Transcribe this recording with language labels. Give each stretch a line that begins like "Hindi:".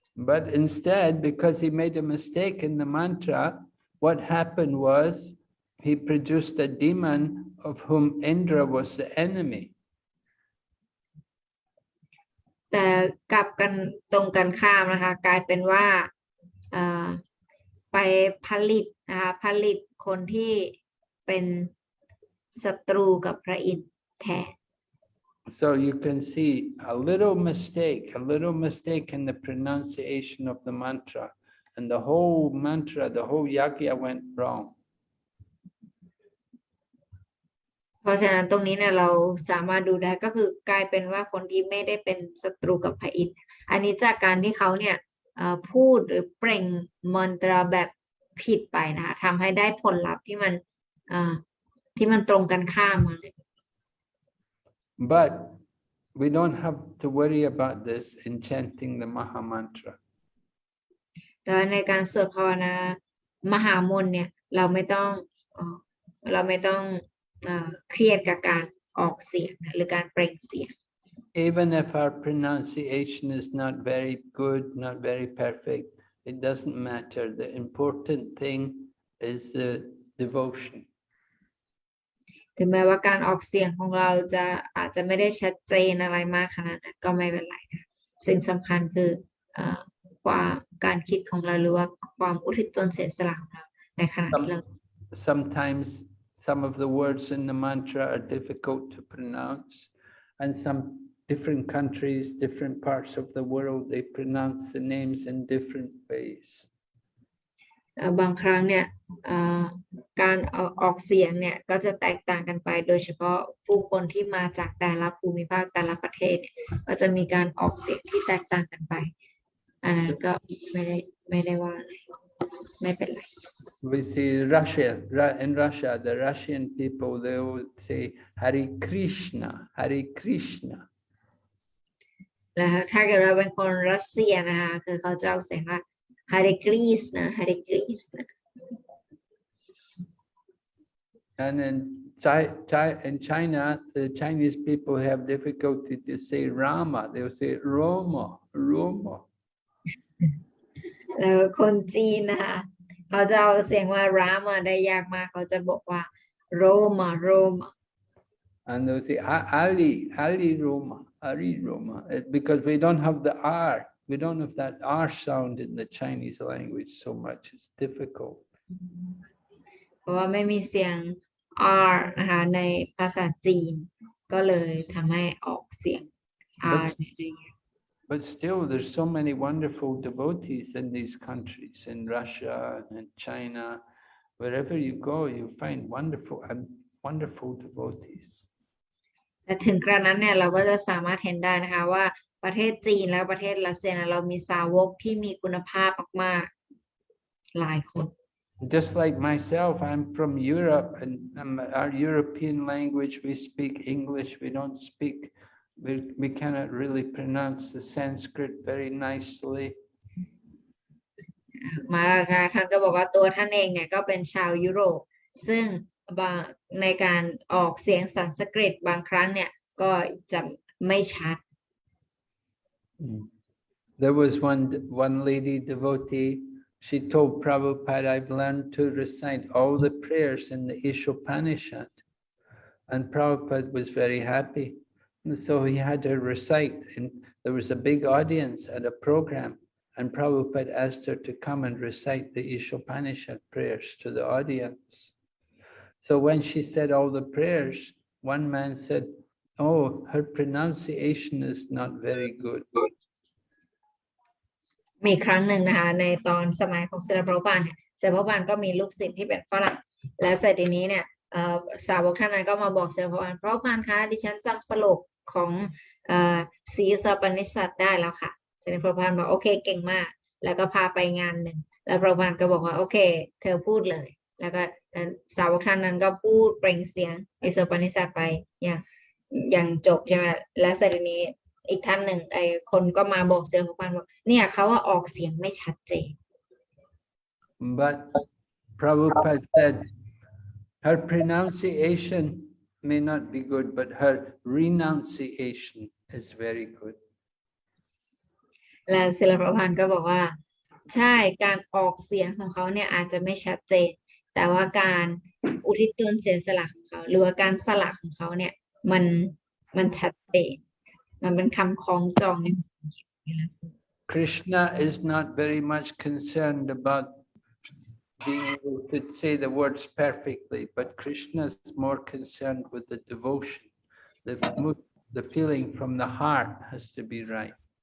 English: But instead, because he made a mistake in the mantra, what happened was he produced a demon of whom Indra was the enemy.
Thai: แต่กลับกันตรงกันข้ามนะคะกลายเป็นว่าไปผลิตนะคะผลิตคนที่เป็นศัตรูกับพระอินทร์แทน
English: So you can see a little mistake in the pronunciation of the mantra, and the whole mantra, the whole yagya went wrong.
Thai: เพราะฉะนั้นตรงนี้เนี่ยเราสามารถดูได้ก็คือกลายเป็นว่าคนที่ไม่ได้เป็นศัตรูกับพระอินทร์อันนี้จากการที่เขาเนี่ยพูดหรือเปล่งมนตราแบบผิดไปนะคะทำให้ได้ผลลัพธ์ที่มันตรงกันข้ามมาเลย
English: But we don't have to worry about this in chanting the Maha Mantra.
Thai: แต่ในการสวดภาวนามหามนต์เนี่ยเราไม่ต้องเครียดกับการออกเสียงหรือการเปล่งเสียง
English: Even if our pronunciation is not very good, not very perfect, it doesn't matter. The important thing is the devotion.
Thai: ถึงแม้ว่าการออกเสียงของเราอาจจะไม่ได้ชัดเจนอะไรมากขนาดนั้นก็ไม่เป็นไรนะสิ่งสำคัญคือการคิดของเราหรือว่าความอุทิศตนเสียสละของเราในขณะที่เรา
English: Sometimes some of the words in the mantra are difficult to pronounce, and some different countries, different parts of the world, they pronounce the names in different ways.
Thai: บางครั้งเนี่ยการออกเสียงเนี่ยก็จะแตกต่างกันไปโดยเฉพาะผู้คนที่มาจากแต่ละภูมิภาคแต่ละประเทศเนี่ยก็จะมีการออกเสียงที่แตกต่างกันไปอันนั้นก็ไม่ได้ว่าอะไรไม่เป็นไร
English: We see in Russia, the Russian people, they will say Hare Krishna, Hare Krishna.
Thai: แล้วถ้าเกิดเราเป็นคนรัสเซียนะคะคือเขาจะออกเสียงว่า Hare Krishna Hare Krishna
English: And in In China, the Chinese people have difficulty to say Rama. They'll say Roma, Roma.
Thai: แล้วคนจีนนะคะเขาจะเอาเสียงว่ารามาได้ยากมากเขาจะบอกว่าโรมาโรมา
English: And they'll say Ali, Ali Roma, Ali Roma. Because we don't have the R. We don't have that R sound in the Chinese language so much. It's difficult.
Thai: เพราะว่าไม่มีเสียง R นะคะในภาษาจีนก็เลยทำให้ออกเสียง R
English: But still, there's so many wonderful devotees in these countries, in Russia and China. Wherever you go, you find wonderful devotees.
Thai: แต่ถึงกระนั้นเนี่ยเราก็จะสามารถเห็นได้นะคะว่าประเทศจีนและประเทศรัสเซียเรามีสาวกที่มีคุณภาพมากๆหลายคน
English: Just like myself, I'm from Europe, and our European language, we speak English. We don't speak. We cannot really pronounce the Sanskrit very nicely.
Thai: มาท่านก็บอกว่าตัวท่านเองเนี่ยก็เป็นชาวยุโรปซึ่งในการออกเสียงสันสกฤตบางครั้งเนี่ยก็จะไม่ชัด
English: There was one lady devotee. She told Prabhupada, "I've learned to recite all the prayers in the Ishopanishad," and Prabhupada was very happy. And so he had her recite, and there was a big audience at a program, and Prabhupada asked her to come and recite the Ishopanishad prayers to the audience. So when she said all the prayers, one man said, "Oh, her pronunciation is not very good."
Thai: มีครั้งหนึ่งนะคะในตอนสมัยของศิลปะพานเนี่ยศิลปะพานก็มีลูกศิษย์ที่เป็นฝรั่งและเสร็จทีนี้เนี่ยสาวกท่านนั้นก็มาบอกศิลปะพานพระพานคะดิฉันจำสโลกของ สีสปนิสัตได้แล้วค่ะศิลปะพานบอกโอเคเก่งมากแล้วก็พาไปงานหนึ่งแล้วพระพานก็บอกว่าโอเคเธอพูดเลยแล้วก็สาวกท่านนั้นก็พูดเปล่งเสียงอิสปนิสัตไปอย่างจบใช่ไหมและเสร็จทีนี้อีกท่านหนึ่งคนก็มาบอกศิลปะพานบอกเนี่ยเขาว่าออกเสียงไม่ชัดเจน
English: But Prabhupada said her pronunciation may not be good, but her renunciation is very good.
Thai: และศิลปะพานก็บอกว่าใช่การออกเสียงของเขาเนี่ยอาจจะไม่ชัดเจนแต่ว่าการอุทิศตนเสียสละของเขาหรือว่าการสละของเขาเนี่ยมันชัดเจนมันเป็นคำคล้องจอง
English: Krishna is not very much concerned about being able to say the words perfectly, but Krishna is more concerned with the devotion. The feeling from the heart has to be right.